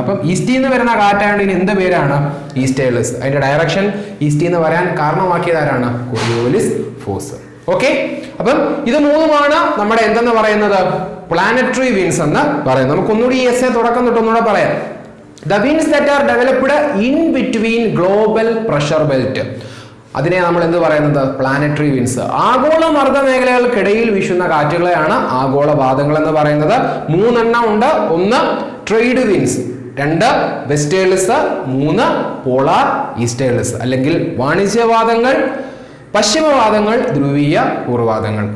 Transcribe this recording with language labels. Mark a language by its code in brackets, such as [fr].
[ml] അപ്പം ഈസ്റ്റിൽ നിന്ന് വരുന്ന കാറ്റായതുകൊണ്ട് ഇനി എന്ത് പേരാണ്? ഈസ്റ്റേഴ്സ്. അതിന്റെ ഡയറക്ഷൻ ഈസ്റ്റിൽ നിന്ന് വരാൻ കാരണമാക്കിയത് ആരാണ്? Coriolis force. ഓക്കെ, അപ്പം ഇത് മൂന്നുമാണ് നമ്മുടെ എന്തെന്ന് പറയുന്നത്? പ്ലാനറ്ററി വിൻഡ്സ് എന്ന് പറയുന്നത്. നമുക്കൊന്നുകൂടി ഈ എസ്സേ തുടക്കം തൊട്ടൊന്നുകൂടെ പറയാം. [en] The winds that are developed in between global pressure belt. [ml] അതിനെ നമ്മൾ എന്ത് പറയുന്നത്? Planetary winds. ആഗോള മർദ്ദ മേഖലകൾക്കിടയിൽ വീശുന്ന കാറ്റുകളെയാണ് ആഗോളവാദങ്ങൾ എന്ന് പറയുന്നത്. 3 എണ്ണം ഉണ്ട്. 1 ട്രേഡ് വിൻഡ്സ്, 2 വെസ്റ്റേഴ്സ്, 3 പോളാർ ഈസ്റ്റേഴ്സ് അല്ലെങ്കിൽ വാണിജ്യവാദങ്ങൾ, പശ്ചിമവാദങ്ങൾ, ധ്രുവീയ പൂർവ്വവാദങ്ങൾ.